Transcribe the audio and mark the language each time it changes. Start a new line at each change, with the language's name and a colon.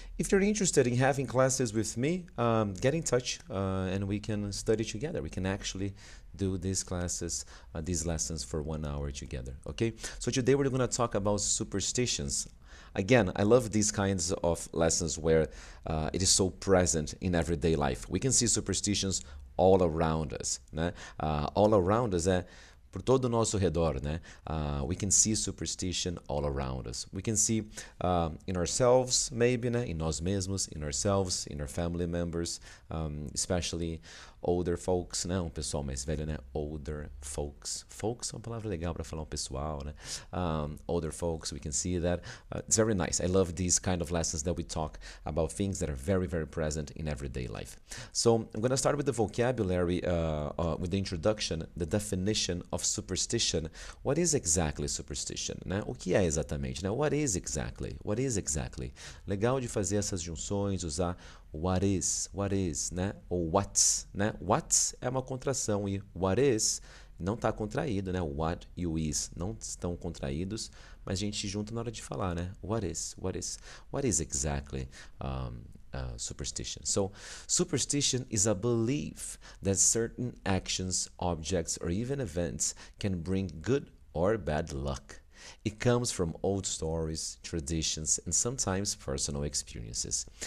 English: If you're interested in having classes with me, get in touch and we can study together. We can actually do these classes, these lessons for 1 hour together, okay? So today we're going to talk about superstitions. Again, I love these kinds of lessons where it is so present in everyday life. We can see superstitions all around us, né? All around us
Portuguese: por todo o nosso redor, né?
English: We can see superstition all around us. We can see in ourselves, maybe, né?
Portuguese: Em nós mesmos,
English: in ourselves, in our family members, especially older folks, né?
Portuguese: Pessoal mais velho, né?
English: Older folks.
Portuguese: Folks é uma palavra legal para falar pessoal, né?
English: Older folks, we can see that. It's very nice. I love these kind of lessons that we talk about things that are very, very present in everyday life. So I'm going to start with the vocabulary, with the introduction, the definition of superstition. What is exactly superstition, né?
Portuguese: O que é exatamente,
English: né? What is exactly? What is exactly?
Portuguese: Legal de fazer essas junções, usar what is, né? Ou what's, né? What's é uma contração e what is não está contraído, né? What e o is não estão contraídos, mas a gente junta na hora de falar, né?
English: What is exactly superstition? So, superstition is a belief that certain actions, objects, or even events can bring good or bad luck. It comes from old stories, traditions, and sometimes personal experiences.